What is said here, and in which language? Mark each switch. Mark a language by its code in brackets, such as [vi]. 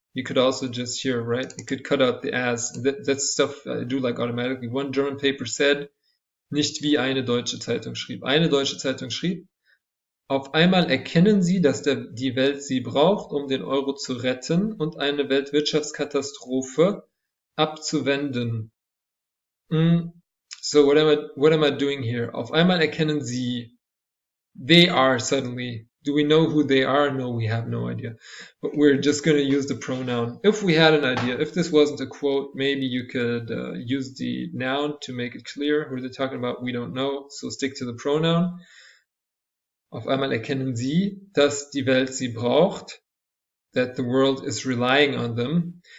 [en] You could also just here, right? You could cut out the as. That's stuff I do like automatically. One German paper said, [de] nicht wie eine deutsche Zeitung schrieb. Eine deutsche Zeitung schrieb, auf einmal erkennen sie, dass die Welt sie braucht, um den Euro zu retten und eine Weltwirtschaftskatastrophe abzuwenden. [en] So what am I doing here? [de] Auf einmal erkennen sie, [en] they are suddenly. Do we know who they are? No, we have no idea. But we're just going to use the pronoun. If we had an idea, if this wasn't a quote, maybe you could use the noun to make it clear who they're talking about. We don't know, so stick to the pronoun. [de] Auf einmal erkennen sie, dass die Welt sie braucht, [en] that the world is relying on them.